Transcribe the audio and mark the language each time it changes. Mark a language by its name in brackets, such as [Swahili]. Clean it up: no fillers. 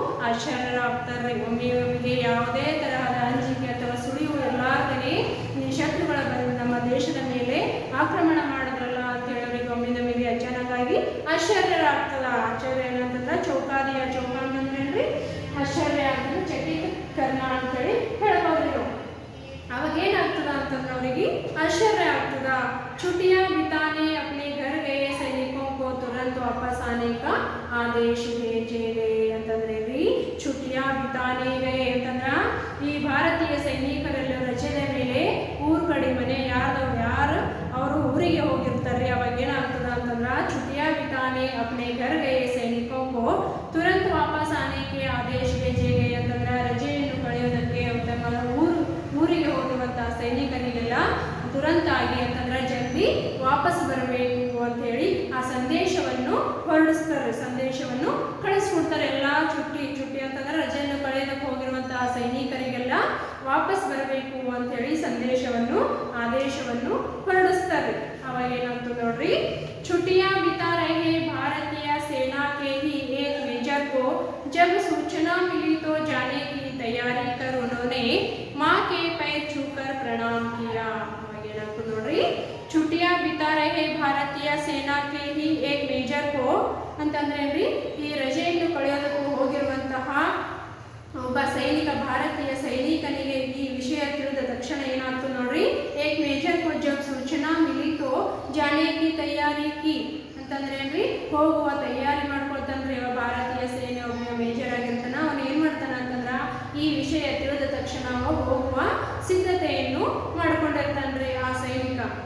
[Kannada] ಆಶ್ಚರ್ಯರಾಗ್ತಾರೆ. ಒಮ್ಮೆಗೆ ಯಾವುದೇ ತರಹದ ಅಂಜಿಕೆ ಅಥವಾ ಸುಳಿವು ಇರಲಾರ್ದೇ ಈ ಶತ್ರುಗಳ ನಮ್ಮ ದೇಶದ ಮೇಲೆ ಆಕ್ರಮಣ ಮಾಡಿದ್ರಲ್ಲ ಅಂತೇಳಿ ಅವರಿಗೆ ಒಮ್ಮಿಂದೊಮ್ಮೆಗೆ ಅಚಾನಕ್ಕಾಗಿ ಆಶ್ಚರ್ಯರಾಗ್ತದ. ಆಶ್ಚರ್ಯ ಏನಂತಂದ್ರೆ ಚೌಕಾದಿಯ ಚೌಕ ಅಂತಂದ್ರೇನ್ರಿ ಆಶ್ಚರ್ಯ ಅಂತಂದ್ರೆ ಚಕಿತ ಕರ್ಣ ಅಂತೇಳಿ ಹೇಳ್ಬೋದ್ರಿ. ಅವಾಗ ಏನಾಗ್ತದ ಅಂತಂದ್ರೆ ಅವರಿಗೆ ಆಶ್ಚರ್ಯ ಆಗ್ತದ. [Hindi] छुट्टियां बिताने अपने घर गए सैनिकों को तुरंत वापस आने का आदेश भेजे गए [Kannada] ಅಂತಂದ್ರೆ ರೀ [Hindi] छुट्टियां बिताने गए [Kannada] ಅಂತಂದ್ರ ಈ ಭಾರತೀಯ ಸೈನಿಕರೆಲ್ಲ ರಜೆಯ ಮೇಲೆ ಊರ್ ಕಡೆ ಮನೆ ಯಾರು ಅವರು ಊರಿಗೆ ಹೋಗಿರ್ತಾರೆ. ಅವಾಗ ಏನಾಗ್ತದ ಅಂತಂದ್ರ [Hindi] छुट्टियां बिताने अपने घर गए सैनिकों को तुरंत वापस आने के आदेश भेजे गए [Kannada] ಅಂತಂದ್ರ ರಜೆಯನ್ನು ಕಳೆಯೋದಕ್ಕೆ ಊರಿಗೆ ಹೋಗುವಂತಹ ಸೈನಿಕರಿಗೆಲ್ಲ ತುರಂತಾಗಿ ಅಂತಂದ್ರೆ ಜಲ್ದಿ ವಾಪಸ್ ಬರಬೇಕು ಅಂತ ಹೇಳಿ ಆ ಸಂದೇಶವನ್ನು ಹೊರಡಿಸ್ತಾರೆ. ಸಂದೇಶವನ್ನು ಕಳಿಸ್ಕೊಡ್ತಾರೆ. ಎಲ್ಲ ಚುಟ್ಟಿ ಅಂತಂದ್ರೆ ರಜೆಯನ್ನು ಕಳೆಯೋದಕ್ಕೆ ಹೋಗಿರುವಂತಹ ಸೈನಿಕರಿಗೆಲ್ಲ ವಾಪಸ್ ಬರಬೇಕು ಅಂತ ಹೇಳಿ ಸಂದೇಶವನ್ನು ಆದೇಶವನ್ನು ಹೊರಡಿಸ್ತಾರೆ. ಅವಾಗ ಏನಾಗ್ತದೆ ನೋಡ್ರಿ, [Hindi] छुट्टियां बिता रहे भारतीय सेना के ही एक मेजर को जब सूचना मिली तो जाने की तैयारी कर उन्होंने माँ के पैर छूकर प्रणाम किया. [Kannada] ನೋಡ್ರಿ [Hindi] छुट्टियां बिता रहे भारतीय सेना के ही एक मेजर को [Kannada] ಅಂತಂದ್ರೆ ಈ ರಜೆಯನ್ನು ಕಳೆಯೋದಕ್ಕೂ ಹೋಗಿರುವಂತಹ ಒಬ್ಬ ಭಾರತೀಯ ಸೈನಿಕನಿಗೆ ಈ ವಿಷಯ ತಿಳಿದ ತಕ್ಷಣ ಏನಾಗ್ತದೆ ನೋಡ್ರಿ, [Hindi] एक मेजर को जब सूचना मिली तो जाने की तैयारी की [Kannada] ಅಂತಂದ್ರೆ ಹೋಗುವ ತಯಾರಿ ಮಾಡ್ಕೊಳ್ತಾನ್ರಿ. ಭಾರತೀಯ ಸೇನೆ ಒಬ್ಬ ಮೇಜರ್ ಆಗಿರ್ತಾನ. ಅವನು ಏನ್ ಮಾಡ್ತಾನ ಅಂತಂದ್ರ ಈ ವಿಷಯ ತಿಳಿದ ತಕ್ಷಣ ಹೋಗುವ ಸಿದ್ಧತೆಯನ್ನು ಮಾಡ್ಕೊಂಡಿರ್ತಾನ್ರಿ ಆ ಸೈನಿಕ.